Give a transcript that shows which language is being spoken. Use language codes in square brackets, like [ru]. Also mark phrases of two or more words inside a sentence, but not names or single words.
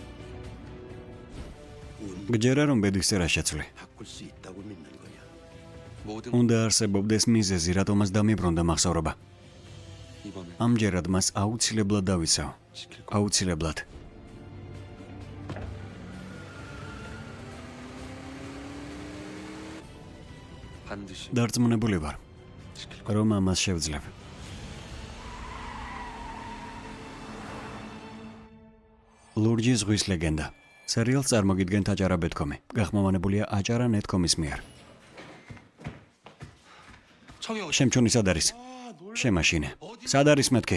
[ko] 운 [ka] გჯერა რომ ბედისწერა შეცვლი. [ko] 바꿀 수 있다고 믿는 거야. 모든 [ka] უნდა არსებობდეს მიზეზი, რატომაც დამიბრუნდა მახსოვრობა. [ko] 이번에 [ka] ამჯერად მას აუცილებლად დავიცავ. [ko] 지킬 거 [ka] აუცილებლად. [ko] 반드시 [ka] დარწმუნებული ვარ, [ko] 지킬 거 [ka] რომ ამას შევძლებ. ლურჯი ზღვის ლეგენდა. სერიალს წარმოგიდგენთ აჭარა ბეთქომი. გახმოვანებულია აჭარა ნეტკომის მიერ. [ko] 청영 [ka] შემჩუნი სად არის? შემაშინე. სად არის მეთქი?